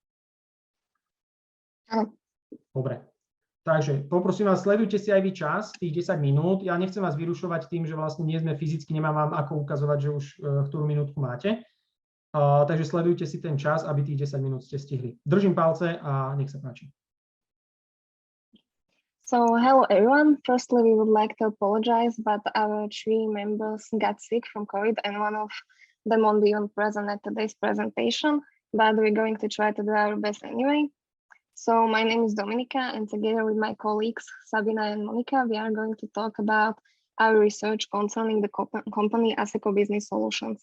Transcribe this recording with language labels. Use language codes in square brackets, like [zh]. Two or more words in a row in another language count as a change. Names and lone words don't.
[sk] Áno. Dobre. Takže poprosím vás, sledujte si aj vy čas, tých 10 minút. Ja nechcem vás vyrušovať tým, že vlastne nie sme fyzicky, nemám vám ako ukazovať, že už ktorú minútku máte. Takže sledujte si ten čas, aby tých 10 minút ste stihli. Držím palce a nech sa páči. [en] So hello everyone. Firstly, we would like to apologize, but our 3 members got sick from COVID and one of them won't be even present at today's presentation, but we're going to try to do our best anyway. So my name is Dominika, and together with my colleagues Sabina and Monica, we are going to talk about our research concerning the company ASECO Business Solutions.